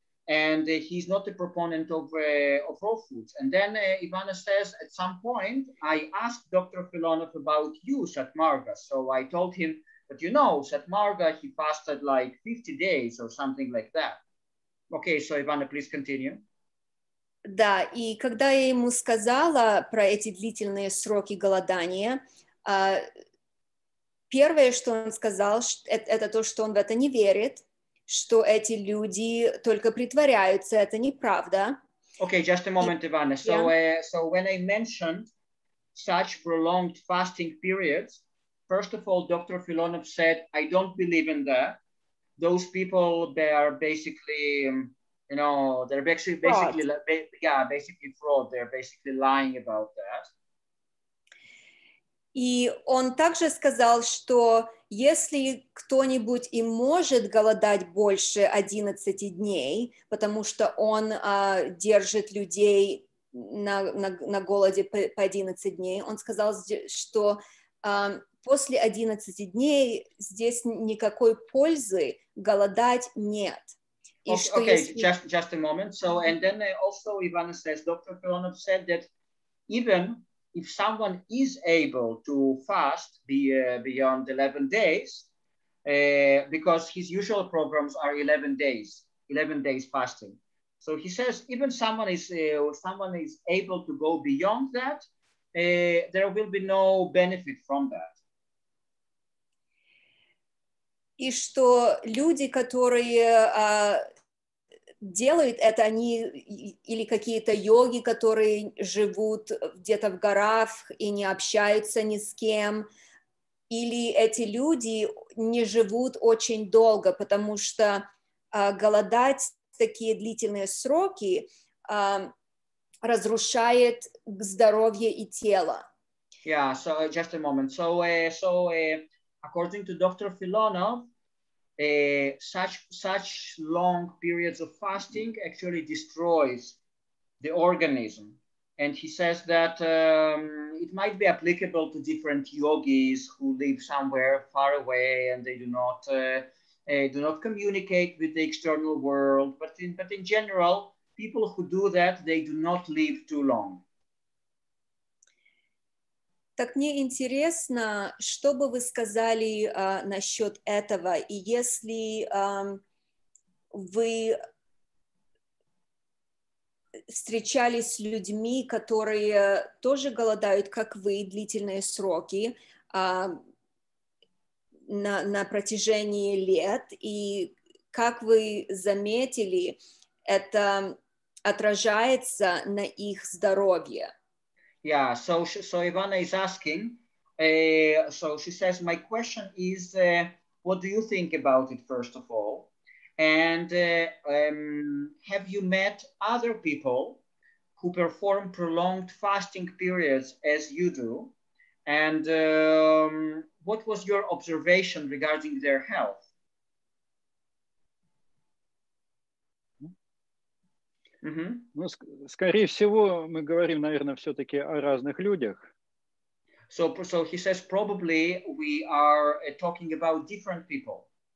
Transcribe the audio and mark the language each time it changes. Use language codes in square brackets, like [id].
[en] And he's not a proponent of raw foods. And then Ivana says, at some point, I asked Dr. Filonov about you, Satmarga. So I told him that, you know, Satmarga, he fasted like 50 days or something like that. Okay, so Ivana, please continue. [ru] Да, и когда я ему сказала про эти длительные сроки голодания, первое, что он сказал, это то, что он в это не верит, что эти люди только притворяются, это неправда. [en] Okay, just a moment, Ivana. So when I mentioned such prolonged fasting periods, first of all, Dr. Filonov said, I don't believe in that. Those people, they are basically, you know, they're basically fraud. Basically fraud. They're basically lying about that. [ru] И он также сказал, что если кто-нибудь и может голодать больше 11 дней, потому что он держит людей на голоде по 11 дней, он сказал, что после 11 дней здесь никакой пользы голодать нет. [en] Okay, just a moment. So, and then also Ivana says, Dr. Filonov said that even if someone is able to fast beyond 11 days, because his usual programs are 11 days fasting. So he says, even someone is able to go beyond that, there will be no benefit from that. [ru] И что люди, которые делают это, они или какие-то йоги, которые живут где-то в горах и не общаются ни с кем, или эти люди не живут очень долго, потому что голодать такие длительные сроки разрушает здоровье и тело. [en] Yeah, so just a moment. So according to Dr. Filonov, such long periods of fasting actually destroys the organism. And he says that it might be applicable to different yogis who live somewhere far away and they do not communicate with the external world. But in general, people who do that, they do not live too long. [ru] Так мне интересно, что бы вы сказали насчет этого, и если вы встречались с людьми, которые тоже голодают, как вы, длительные сроки на протяжении лет, и как вы заметили, это отражается на их здоровье? [en] Yeah, so Ivana is asking, so she says, my question is, what do you think about it, first of all? And have you met other people who perform prolonged fasting periods as you do? And what was your observation regarding their health? [ru] Ну, скорее всего, мы говорим, наверное, все-таки о разных людях. [en] So he says probably we are talking about different people.